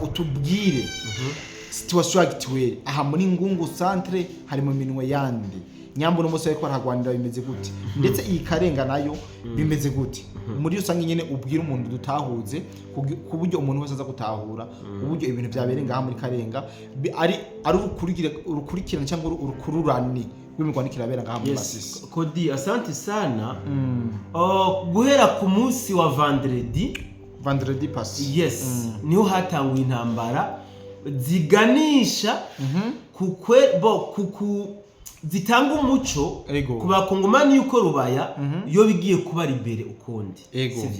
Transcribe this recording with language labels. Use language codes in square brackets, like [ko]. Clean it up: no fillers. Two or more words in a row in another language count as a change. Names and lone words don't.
[rn] utubwire [fr] situation actuelle [rn] aha muri Ngungu centre hari mu minwe yandi nyambo no museye ko aragwanira bimeze gute ndetse iyi Karenga nayo bimeze gute muri usanga nyene ubwira umuntu dutahuze ku buryo umuntu wese aza gutahura uburyo ibintu byaberenga aha muri Karenga ari urukurikirana cyangwa urukururani rw'imigwanikira berenga aha muri Masisi. Kodi [sw] asante sana [rn] guhera ku munsi wa [fr] vendredi passé [rn] niho hatanguye intambara ziganisha zitanga umuco ku bakongomani yuko Rubaya yo bigiye kuba imbere ukundi sivyo.